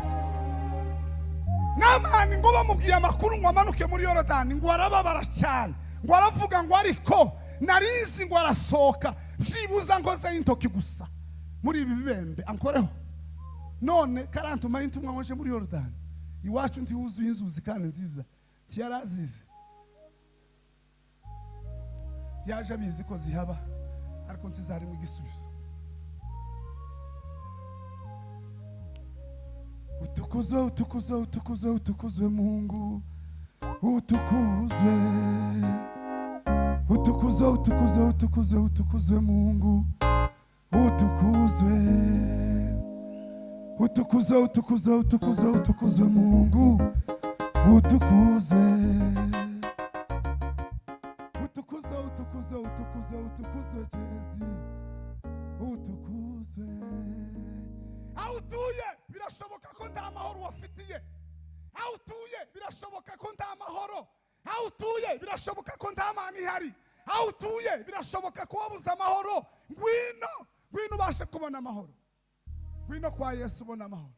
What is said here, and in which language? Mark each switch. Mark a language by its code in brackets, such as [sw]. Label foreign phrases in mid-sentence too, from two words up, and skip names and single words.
[rw] Namani ngo bamubwiye amakuru ngo amanuke muri Yorodani, ngo arababara cyane, ngo aravuga ngo ariko narizi ngo arasohoka, byibuza ngoze intoki gusa muri ibi bibembe ankoreho. None karantuma intumwa ngoje muri Yorodani, iwacu ntihuzuye inzuzi kandi nziza, tiyarazize. Yaje abizi ko zihaba, ariko ntizari mu gisubizo. [sw] Utukuzwe, utukuzwe, utukuzwe, utukuzwe Mungu, utukuzwe. Utukuzwe, utukuzwe, utukuzwe, utukuzwe Mungu, utukuzwe. Utukuzwe, utukuzwe, utukuzwe, utukuzwe Mungu, utukuzwe. Utukuzwe, utukuzwe, utukuzwe, utukuzwe Jezi, utukuzwe. [rw] Aho utuye birashoboka ko nta mahoro wafitiye. Aho utuye birashoboka ko nta mahoro. Aho utuye birashoboka ko nta Mana ihari. Aho utuye birashoboka ko wabuze amahoro. Ngwino ubashe kubona amahoro. Ngwino kwa Yesu ubona amahoro.